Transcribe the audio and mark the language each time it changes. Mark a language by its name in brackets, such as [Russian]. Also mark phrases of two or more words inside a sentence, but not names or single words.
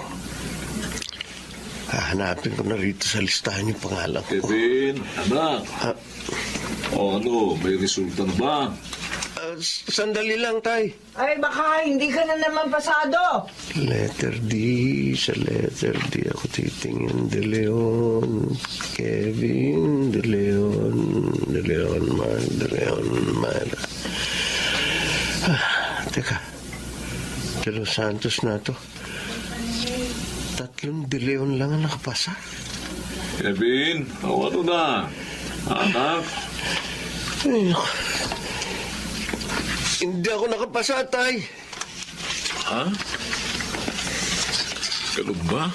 [Filipino] Hahanapin ko na rito sa listahan yung pangalan ko. Kevin, anak. Ano, may resulta na ba? Sandali lang, Tay. Ay, baka hindi ka na naman pasado. Letter D. Sa letter D ako titingin. De Leon. Kevin. De Leon. De Leon. Teka. De Los Santos na to. 3 De Leon lang ang nakapasa. Kevin, ano na? Anak? Ay, naku. Hindi ako nakapasa, Tay. Ha? Ganun ba?